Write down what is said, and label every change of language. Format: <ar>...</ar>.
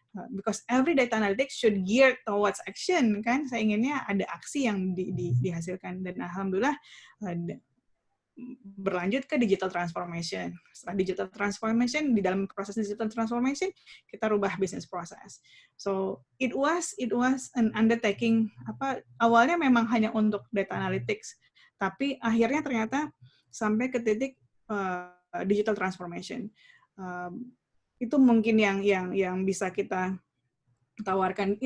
<en>Because every data analytics should gear towards action,</en> <id>kan. Saya inginnya ada aksi yang dihasilkan. Dan alhamdulillah, berlanjut ke digital transformation. Setelah digital transformation, di dalam proses digital transformation, kita rubah business process.</id> <en>So it was an undertaking.</en> <id>Awalnya memang hanya untuk data analytics, tapi akhirnya ternyata sampai ke titik digital transformation. Itu mungkin yang bisa kita tawarkan.</id>